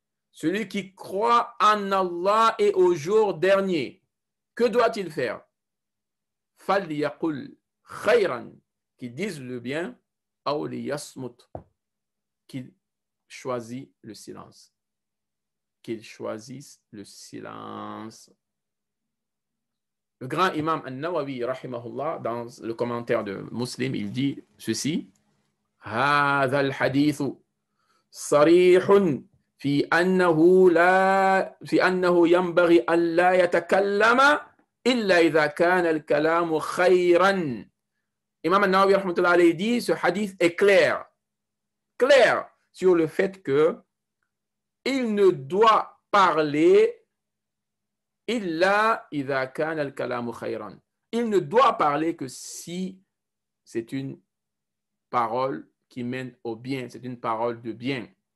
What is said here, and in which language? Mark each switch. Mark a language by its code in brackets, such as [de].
[fr] Celui qui croit en Allah et au jour dernier, que doit-il faire? [ar] Falyaqul khayran, [fr] qu'il dise le bien, [ar] aw liyasmut, [fr] qu'il choisit le silence. Qu'il choisisse le silence. Le grand imam An-Nawawi, rahimahullah, dans le commentaire de Muslim, il dit ceci [ar] هذا الحديث صريح في أنه ينبغي أن لا يتكلم إلا إذا كان الكلام خيرا. [fr] Imam An-Nawawi, rahmatullah alayhi, dit ce hadith est clair sur le fait que il ne doit parler [ar] illa idha kana al-kalamu khayran. [fr] Il ne doit parler que si c'est une parole qui mène au bien, c'est une parole de bien.